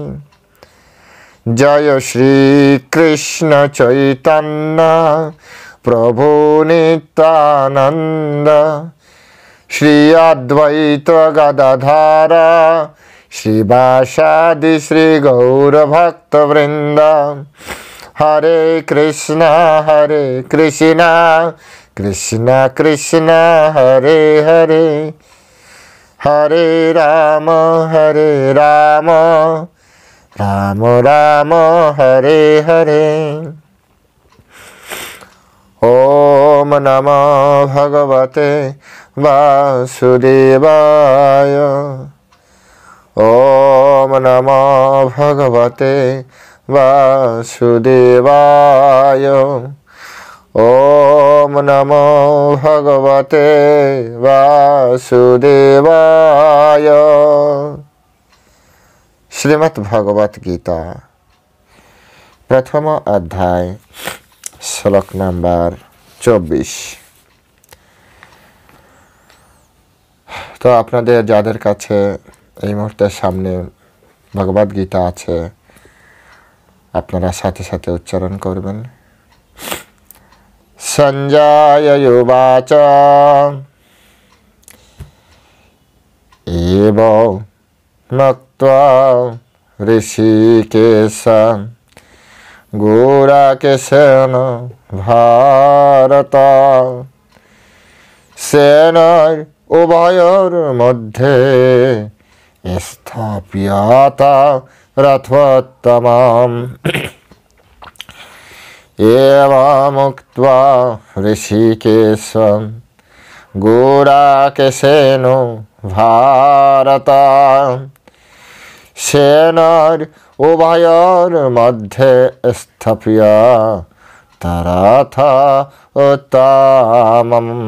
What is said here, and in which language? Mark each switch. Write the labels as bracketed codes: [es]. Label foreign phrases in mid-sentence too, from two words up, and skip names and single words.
[sa] जय श्री कृष्ण चैतन्य प्रभु नित्यानंद श्री अद्वैत गदाधर श्रीवासादि श्री गौर भक्त वृंद। हरे कृष्णा कृष्णा कृष्णा हरे हरे हरे राम राम राम हरे हरे। ओम नमो भगवते वासुदेवाय। ओम नमो भगवते वासुदेवाय। ओम नमो भगवते वासुदेवाय। [hi] श्रीमद् भागवत गीता प्रथम अध्याय श्लोक नम्बर 24। [bn] তো আপনাদের যাদের কাছে এই মুহূর্তে সামনে ভগবত গীতা আছে আপনারা সাথে সাথে উচ্চারণ করবেন। [sa] সঞ্জয় উবাচ एवं नक्त्वा ঋষিকেশ গুড়াকেশেন ভারত সেনর উভয়র মধ্যে স্থাপিয়াতা রথোত্তমম এবমুক্ত্বা ঋষিকেশম গুড়াকেশেন ভারত সেনর উভয়র মধ্যে স্থাপিয়া তরথ উত্তমম।